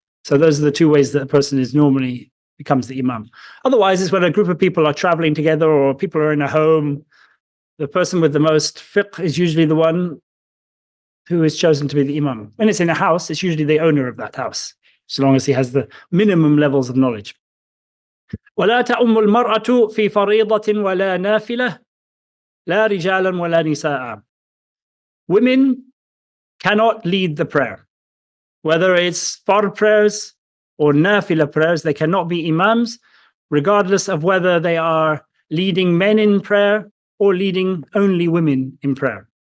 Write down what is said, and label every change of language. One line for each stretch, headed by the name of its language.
English: So those are the two ways that a person is normally becomes the imam. Otherwise, it's when a group of people are traveling together or people are in a home, the person with the most fiqh is usually the one who is chosen to be the imam. When it's in a house, it's usually the owner of that house so long as he has the minimum levels of knowledge.
Arabic: ولا تؤم المرأة في فريضة ولا نافلة لا رجالا ولا نساء.
English: Women cannot lead the prayer, whether it's fard prayers or nafila prayers. They cannot be imams, regardless of whether they are leading men in prayer or leading only women in prayer.